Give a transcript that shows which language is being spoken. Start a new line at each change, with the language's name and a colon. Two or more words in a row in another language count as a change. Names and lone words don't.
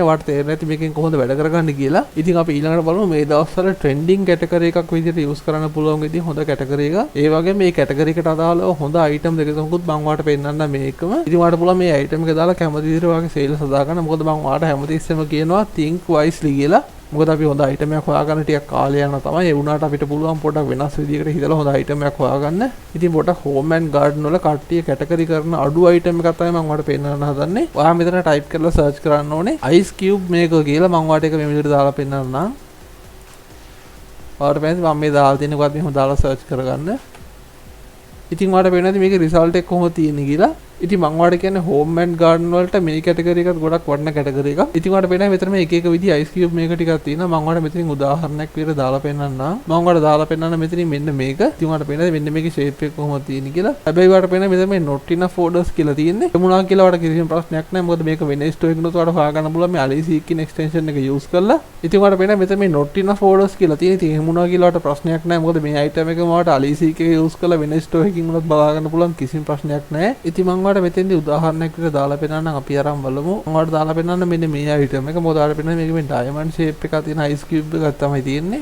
Sinhala: ඔයාලට තේරෙන්නේ නැති මේකෙන් කොහොමද වැඩ කරගන්නේ කියලා. ඉතින් අපි ඊළඟට බලමු මේ දවස්වල
English: trending category
Sinhala: එකක් විදිහට use කරන්න පුළුවන් විදිහ හොඳ category එකක්. ඒ වගේම මේ category එකට අදාළව හොඳ item දෙක තුනකුත් මම ඔයාලට පෙන්නන්නම් මේකම. ඉතින් ඔයාලට පුළුවන් මේ item එක දාලා කැමති විදිහට ඔයාගේ sales හදා ගන්න. මොකද මම ඔයාලට හැමතිස්සෙම කියනවා
English: think wisely
Sinhala: කියලා. මොකද අපි හොඳ අයිටම් එකක් හොයාගන්න ටිකක් කාලය යනවා තමයි. ඒ වුණාට අපිට පුළුවන් පොඩක් වෙනස් විදිහකට හිතලා හොඳ අයිටම් එකක් හොයාගන්න. ඉතින් පොඩක්
English: home and garden
Sinhala: වල කට්ටිය කැටගරි කරන අඩු අයිටම් එකක් තමයි මම ඔයාලට පෙන්නන්න හදන්නේ. ඔයා මෙතන ටයිප් කරලා සර්ච් කරන්න ඕනේ
English: ice cube maker
Sinhala: කියලා. මම ඔයාලට ඒක මේ විදිහට දාලා පෙන්නන්නම්. ඔයාලට පෙන්නන්නේ මම මේ දාලා තියෙන එකත් මෙහෙම දාලා සර්ච් කරගන්න. ඉතින් ඔයාලට පෙන්නන්නේ මේකේ රිසල්ට් එක කොහොමද තියෙන්නේ කියලා. ඉතින් මම ඔයාලට කියන්නේ
English: home and garden
Sinhala: වලට මේ කැටගරි එකත් ගොඩක් වටින කැටගරි එකක්. ඉතින් ඔයාලට පෙන්නන්නේ මෙතන මේ එක එක විදිහ
English: ice cube
Sinhala: මේක ටිකක් තියෙනවා. මම ඔයාලට මෙතනින් උදාහරණයක් විදිහට දාලා පෙන්නන්නම්. මම ඔයාලට දාලා පෙන්නන්න මෙතනින් මෙන්න මේක. ඉතින් ඔයාලට පෙන්නන්නේ මෙන්න මේකේ shape එක කොහොමද තියෙන්නේ කියලා. හැබැයි ඔයාලට පෙන්නන්නේ මෙතන මේ
English: not enough orders
Sinhala: කියලා තියෙන්නේ. ඒ මොනවා කියලා ඔයාලට කිසිම ප්‍රශ්නයක් නැහැ. මොකද මේක වෙන store එකකිනුත් ඔයාලට හොයාගන්න පුළුවන් මේ aliseek කියන extension එක use කරලා. ඉතින් ඔයාලට පෙන්නන්නේ මෙතන මේ
English: not enough orders
Sinhala: කියලා තියෙන්නේ. ඉතින් ඒ මොනවා කියලා ඔයාලට ප්‍රශ්නයක් නැහැ. මොකද මේ item එක ඔයාලට aliseek එක use කරලා වෙන store එකකින් උනත් බලා ගන්න පුළුවන් කිසිම ප්‍රශ්නයක් නැහැ. ඉතින් මම ඔයාලට මෙතෙන්දී උදාහරණයක් විදිහට දාලා පෙන්නන්නම්. අපි අරන් බලමු. මම ඔයාලට දාලා පෙන්නන්න මෙන්න මේ item එක. මොකද ඔයාලට පෙන්නන්නේ මේක මේ
English: diamond shape
Sinhala: එකක් තියෙන
English: ice cube
Sinhala: එකක් තමයි තියෙන්නේ.